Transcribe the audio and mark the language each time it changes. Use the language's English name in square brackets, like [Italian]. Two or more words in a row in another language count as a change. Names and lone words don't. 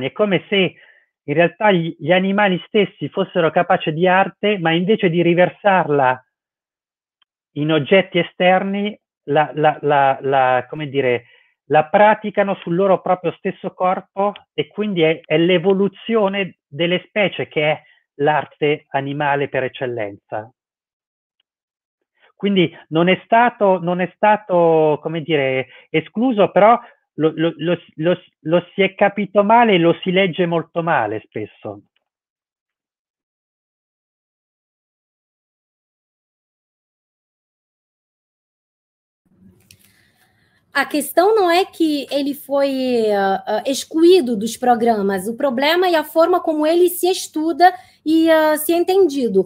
[Italian] È come se in realtà gli animali stessi fossero capaci di arte, ma invece di riversarla in oggetti esterni, come dire, la praticano sul loro proprio stesso corpo, e quindi è l'evoluzione delle specie che è l'arte animale per eccellenza. Quindi non è stato, come dire, escluso, però lo si è capito male e lo si legge molto male spesso. [Portuguese] A questão não é que ele foi excluído dos programas, o problema é a forma como ele se estuda e se é entendido.